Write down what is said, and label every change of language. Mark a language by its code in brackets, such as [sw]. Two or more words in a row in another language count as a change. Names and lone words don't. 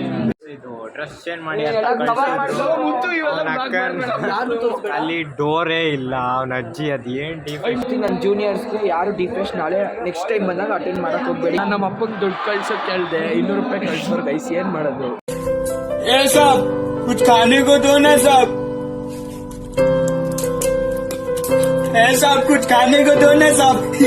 [kn] ಇದು [en] dress change [kn] ಮಾಡಿ ಅಂತ ಅಲ್ಲಿ ಡೋರೇ ಇಲ್ಲ. ಅವನ ಅಜ್ಜಿ ಅದೇನ್ ಡಿಫೆಕ್ಟ್. ನನ್ನ ಜೂನಿಯರ್ಸ್ಗೆ ಯಾರು ಡಿಫೆಸ್ಟ್ ನಾಳೆ [en] next time [kn] ಬಂದಾಗ ಅಟೆಂಡ್ ಮಾಡಕ್ ಹೋಗ್ಬೇಡಿ. ನಾನು ನಮ್ಮ ಅಪ್ಪಗೆ ದುಡ್ಡು ಕಳ್ಸೋಕೆ ಕೇಳಿದೆ, 200 ರೂಪಾಯಿ ಕಳ್ಸೋರು ಗೈಸ್. ಏನ್ ಮಾಡೋದು? [hi] ए साहब कुछ खाने को दो ना साहब. ए साहब कुछ खाने को दो ना साहब.